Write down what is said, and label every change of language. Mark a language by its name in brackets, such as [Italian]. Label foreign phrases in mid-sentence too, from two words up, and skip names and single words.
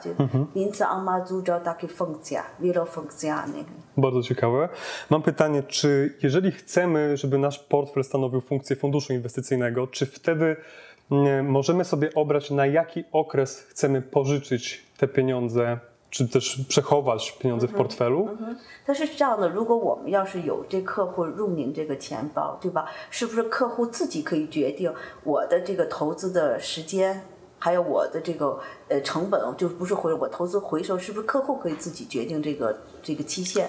[Polish] Więc on ma dużo takich funkcji, wielofunkcjonalnych. Bardzo ciekawe. Mam pytanie, czy jeżeli chcemy, żeby nasz portfel stanowił funkcję funduszu inwestycyjnego, czy wtedy możemy sobie obrać, na jaki okres chcemy pożyczyć te pieniądze, czy też przechować pieniądze w portfelu? [Chinese] 但是这样的，如果我们要是有这客户入领这个钱包，对吧？是不是客户自己可以决定我的这个投资的时间，还有我的这个成本，就不是我投资回收，是不是客户可以自己决定这个期限？